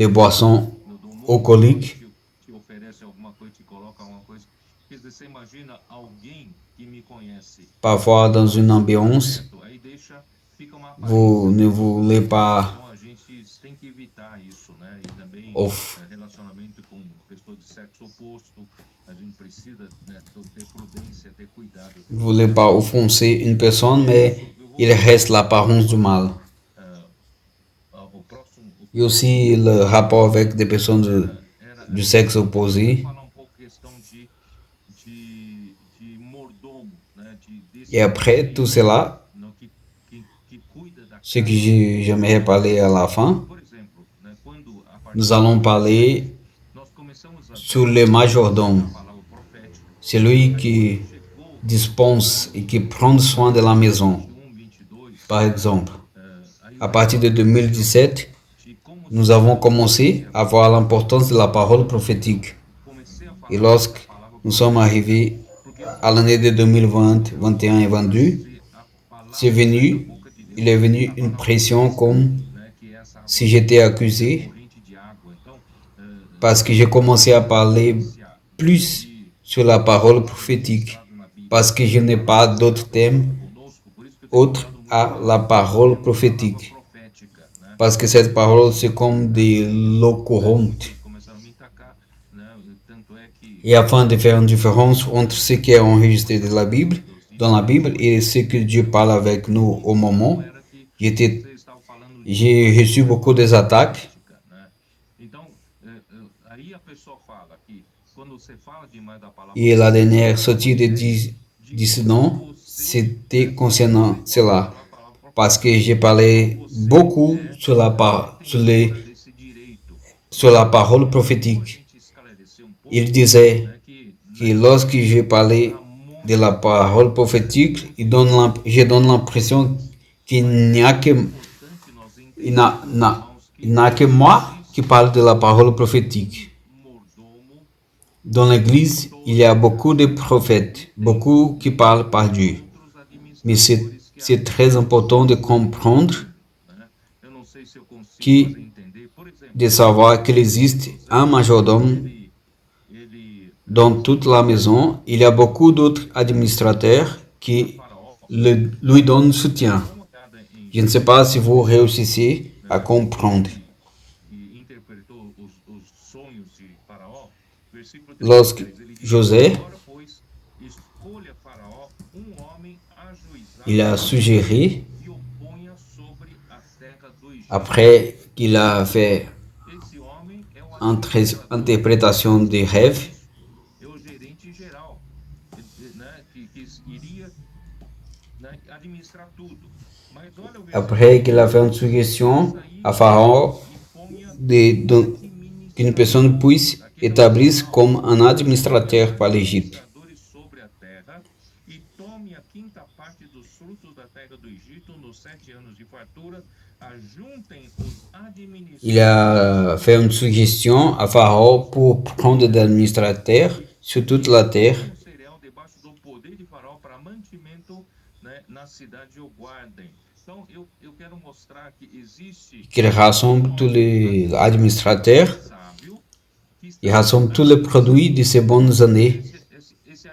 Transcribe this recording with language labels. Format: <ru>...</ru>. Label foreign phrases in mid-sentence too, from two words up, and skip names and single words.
<fr>les boissons alcooliques.</fr> <pt>te oferece alguma coisa, te coloca alguma coisa. Quer dizer, você imagina alguém que me conhece,</pt> <fr>Parfois, dans une ambiance,</fr> <pt>aí fica uma</pt> <fr>vous ne voulez pas</fr> <pt>Então a gente tem que evitar isso, né? E também</pt> <fr>off-</fr> <pt>relacionamento com pessoas de sexo oposto, a gente precisa, né, ter prudência, ter cuidado.</pt> <fr>vous voulez pas offenser une personne, mais il reste l'apparence du mal.</fr> <pt>O próximo</pt> <fr>Et aussi le rapport avec des personnes du sexe opposé.</fr> <pt>falar um pouco questão de mordomo, né? Desse</pt> <fr>Et après tout cela,</fr> <pt>não, que cuida da</pt> <fr>ce que j'aimerais parler à la fin,</fr> <pt>Por exemplo, né, quando a partir</pt> <fr>nous allons parler</fr> <pt>nós começamos a</pt> <fr>sur le majordome,</fr> <pt>palavra profética,</pt> <fr>celui qui dispense et qui prend soin de la maison. 22, Par exemple,</fr> <pt>aí</pt> <fr>à partir de 2017,</fr> <pt>de como</pt> <fr>nous avons commencé à voir l'importance de la parole prophétique.</fr> <pt>comecei a falar</pt> <fr>Et lorsque nous sommes arrivés à l'année de 2020, 21 et 22,</fr> <pt>a palavra</pt> <fr>il est venu une pression comme</fr> <pt>né, que é essa</pt> <fr>si j'étais accusé</fr> <pt>corrente de água. Então,</pt> <fr>parce que j'ai commencé à parler plus sur la parole prophétique, parce que je n'ai pas d'autre thème</fr> <pt>conosco, por isso que eu</pt> <fr>autre à la parole prophétique,</fr> <pt>profética, né?</pt> <fr>parce que cette parole c'est comme de l'eau courante.</fr> <pt>Começaram a me tacar, né? Tanto é que</pt> <fr>Et afin de faire une différence entre ce qui est enregistré de la Bible, dans la Bible et ce que Dieu parle avec nous au moment,</fr> <pt>era que</pt> <fr>j'ai</fr> <pt>vocês estavam falando de</pt> <fr>reçu beaucoup des attaques.</fr> <pt>política, né? Então, aí a pessoa fala que quando você fala demais da palavra</pt> <fr>Et la dernière sortie de dissident, c'était concernant cela. Parce que j'ai parlé beaucoup sur</fr> <pt>desse direito,</pt> <fr>sur la parole prophétique.</fr> <pt>a gente esclarecer um pouco,</pt> <fr>Il disait</fr> <pt>né,</pt> <fr>que lorsque j'ai parlé de la parole prophétique, je donne l'impression qu'il n'y a que, il n'a que moi qui parle de la parole prophétique.</fr> <pt>mordomo</pt> <fr>Dans l'Église, il y a beaucoup de prophètes, beaucoup qui parlent par Dieu.</fr> <pt>outros</pt> <fr>Mais</fr> <pt>administradores</pt> <fr>c'est très important de comprendre,</fr> <pt>né? Eu não sei se eu consigo que fazer entender. Por exemplo,</pt> <fr>de savoir qu'il existe un majordome</fr> <pt>ele</pt> <fr>dans toute la maison. Il y a beaucoup d'autres administrateurs qui lui donnent soutien.</fr> <pt>dá uma olhada em</pt> <fr>Je ne sais pas si vous réussissez à comprendre.</fr> <pt>e interpretou os sonhos de Faraó, versículo</pt> <fr>Lorsque</fr> <pt>33, ele diz: José, agora, pois, escolha Faraó homem ajuizado</pt> <fr>il a suggéré,</fr> <pt>e o ponha sobre a terra do Egito.</pt> <fr>après qu'il a fait</fr> <pt>Esse homem é o</pt> <fr>interprétation des rêves,</fr> <pt>é o gerente geral, né, que iria, né, administrar tudo. Mas olha o versículo</pt> <fr>après qu'il a fait une suggestion à Pharaon qu'une personne puisse établir comme un administrateur par l'Égypte.</fr> <pt>sobre a terra e tome a quinta parte dos frutos da terra do Egito nos 7 anos de fartura, ajuntem os administradores</pt> <fr>Il a fait une suggestion à Pharaon pour prendre des administrateurs sur toute la terre</fr> <pt>do cereal debaixo do poder de Faraó para mantimento, né, na cidade o guardem. Então, eu quero mostrar que existe</pt> <fr>qu'il rassemble tous les administrateurs,</fr> <pt>sábio que</pt> <fr>il</fr> <pt>está</pt> <fr>rassemble tous les produits de ces bonnes années</fr> <pt>esse</pt>